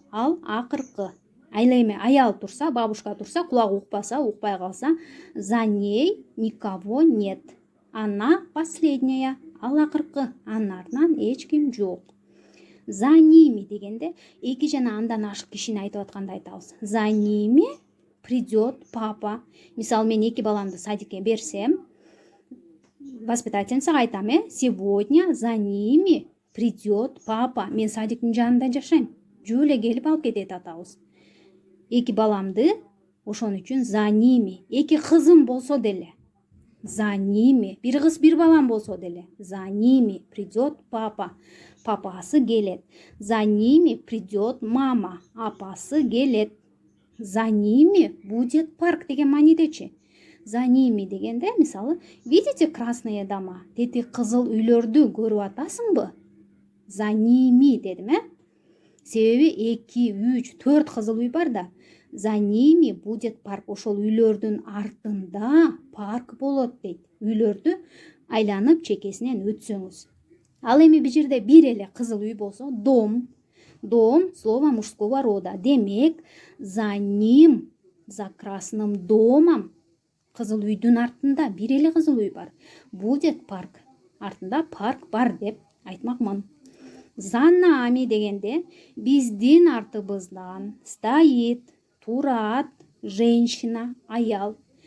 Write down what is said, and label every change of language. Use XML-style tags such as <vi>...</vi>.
<ky>Ал акыркы. Айла эми аял турса, бабушка турса, кулагы укпаса, укпай калса,</ky> <ru>за ней никого нет. Она последняя.</ru> <ky>Ал акыркы. Анын артынан эч ким жок. За ними дегенде эки жана андан ашык кишини айтып атканда айтабыз.</ky> <ru>За ними придет папа.</ru> <ky>Мисалы, мен эки баламды садикке берсем, воспитательницага айтам,</ky> <ru>сегодня за ними придет папа.</ru> <ky>Мен садиктин жанында жашайм. Жөө эле келип алып кетет атабыз. Эки баламды, ошон үчүн</ky> <ru>за ними.</ru> <ky>Эки кызым болсо деле,</ky> <ru>за ними.</ru> <ky>Бир кыз, бир балам болсо деле,</ky> <ru>за ними придет папа.</ru> <ky>Папасы келет.</ky> <ru>За ними придет мама.</ru> <ky>Апасы келет.</ky> <ru>За ними будет парк</ru> <ky>деген маанидечи.</ky> <ru>За ними дегенде, мисалы, видите красные дома?</ru> <ky>Тети кызыл үйлөрдү көрүп атасыңбы?</ky> <ru>За ними</ru> <ky>дедим, Себеби 2, 3, 4 кызыл үй бар да.</ky> <ru>За ними будет парк.</ru> <ky>Ошол үйлөрдүн артында парк болот дейт. Үйлөрдү айланып чекесинен өтсөңүз. Ал эми бул жерде бир эле кызыл үй болсо, дом.</ky> <ru>Дом слово мужского рода.</ru> <ky>Демек,</ky> <ru>за ним, за красным домом,</ru> <ky>кызыл үйдүн артында бир эле кызыл үй бар.</ky> <ru>Будет парк.</ru> <ky>Артында парк бар деп айтмакмын.</ky> <ru>За нами</ru> <ky>дегенде биздин артыбыздан</ky> <ru>стоит,</ru> <ky>турат,</ky> <ru>женщина,</ru> <ky>аял.</ky>